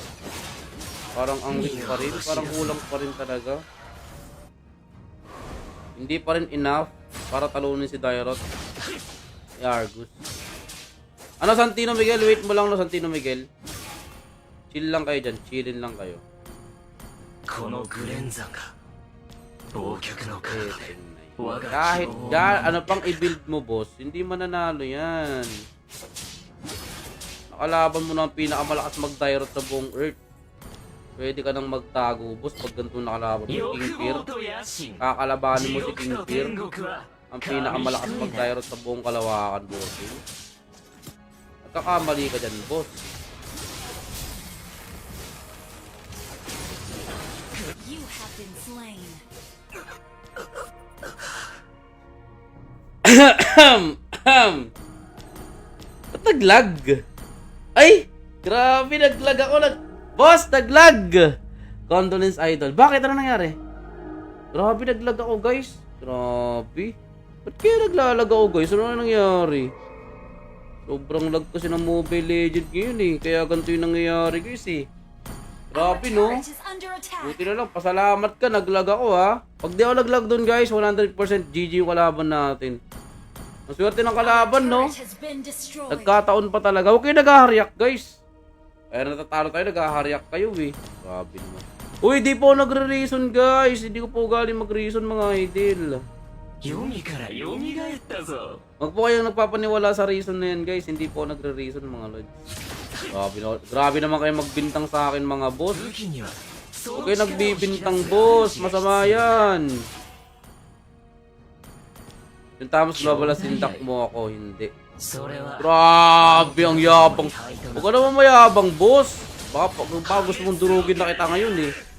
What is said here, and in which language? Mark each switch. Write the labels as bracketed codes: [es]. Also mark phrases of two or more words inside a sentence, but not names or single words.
[tl] Parang ang weak pa rin. Parang kulang pa rin talaga. Hindi pa rin enough para talunin si Dairot. Si Argus. Ano, Santino Miguel? Wait mo lang, no, Santino Miguel. Chill lang kayo dyan. Chillin lang kayo. [ja] このグレンザンが忘却の体で我が [tl] Kahit [ja] 希望を [tl] ano pang i-build mo, boss, hindi mananalo yan. Nakalaban mo na ang pinakamalakas mag-Dairot sa buong Earth. Pwede ka nang magtago, boss, pag ganito nakalaban mo si King Fear. [ja] 欲望と野心 [tl] Kakalabanin mo si [ja] 地獄 [tl] King [ja] と [tl] Fear. [ja] 天国は [tl] Ang pinakamalakas mag-Dairot sa buong kalawakan, boss. Nagkakamali ka dyan, boss. [en] You have been slain. [tl] Ba't naglag? Ay! Grabe, naglag ako. Boss, naglag! [en] Condolence Idol. [tl] Bakit? Ano nangyari? Grabe, naglag ako, guys. Grabe. Ba't kaya naglalag ako, guys? Ano nangyari? Sobrang lag kasi ng Mobile Legends ngayon eh. Kaya ganito yung nangyayari, guys eh. [en] Our [tl] Grabe, no? [en] turret is under attack. [tl] Buti na lang, pasalamat ka, naglag ako ha. Pag di ako naglag dun guys, 100% GG yung kalaban natin. Ang swerte ng kalaban, no? [en] Turret has been destroyed. [tl] Nagkataon pa talaga. Huwag kayo nag-huryak guys. Kaya natatalo tayo, nag-huryak kayo eh. Grabe naman. Uy, di po nagre-reason guys. Hindi ko po galing mag-reason mga idol. [ja] 読みから蘇ったぞ [tl] Huwag po kayong nagpapaniwala sa reason na yan guys. Hindi po nagre-reason mga lods. Grabe naman kayo magbintang sa akin mga boss. [ja] 武器には [tl] Huwag kayo nagbibintang boss. Masama yan. Yung tapos babalasin dak mo ako, hindi. [ja] それは [tl] Grabe, ang yabang. Huwag ka naman mayabang, boss. Baka gusto mong durugin na kita ngayon eh.